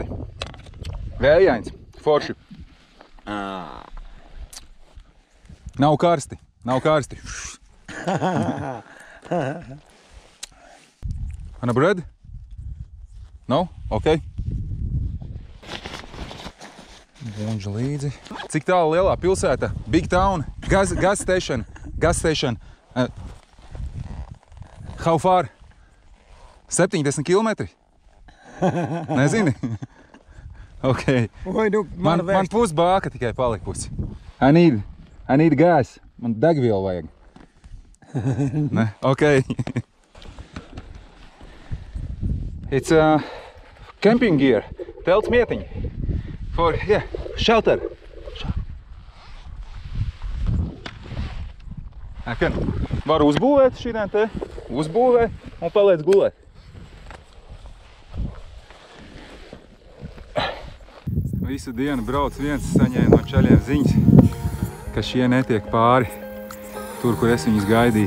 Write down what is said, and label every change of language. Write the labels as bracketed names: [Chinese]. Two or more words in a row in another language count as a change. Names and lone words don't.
[Latvian] Vējains, forši. Nav karsti, nav karsti. [English] Anna bread? No? Okay. [Latvian] Bunģa līdzi. Cik tālu lielā pilsēta? [English] Big town? Gas station? Gas station? How far? [Latvian] 70 kilometri? Nezini? [English] Ok. [Latvian] Man pusbāka tikai palikusi. [English] I need gas. [Latvian] Man degvielu vajag. Ne? [English] Ok. It's camping gear. [Latvian] Telts mietiņi. [English] For, yeah, shelter. [Latvian] Var uzbūvēt šitien te. Uzbūvē un paliec gulēt. Visu dienu brauc viens, saņēma no čaļiem ziņas, ka šie netiek pāri tur, kur es viņus gaidīju.